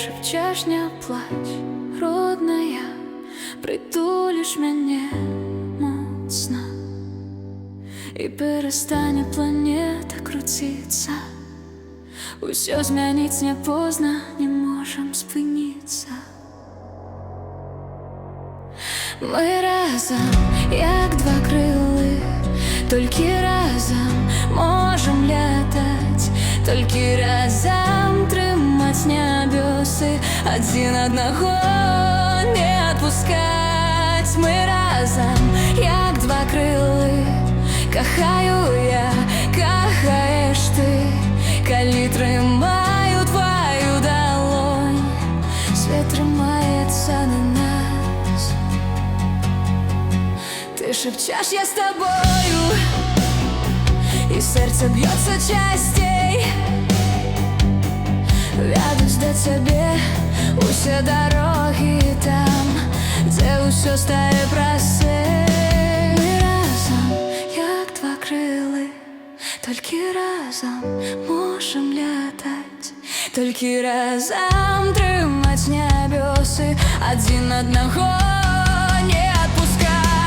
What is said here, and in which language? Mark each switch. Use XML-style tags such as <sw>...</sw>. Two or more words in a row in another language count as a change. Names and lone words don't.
<ru>кричаш, не плачь, родная, притулишь меня моцно, и перестане планета крутиться.</ru> <be>Усё змяніць не поздно, не можем спыніцца. Мы разом, як два крылы, толькі разом можем летать, толькі разом трымаць нябёсы, адзін аднаго не отпускать. Мы разом, як два крылы, кахаю я, кахаеш ты, калі трымаю твою далонь, свет трымаецца на нас.</be> <ru>Ты шепчешь, я с тобою, и сердце бьется частей.</ru> <be>Вядуць да цябе усе дарогі там, дзе ўсё стае прасцей. Мы разом, як два крылы, толькі разом можем летать, толькі разом трымаць нябёсы, адзін аднаго не отпускать.</be>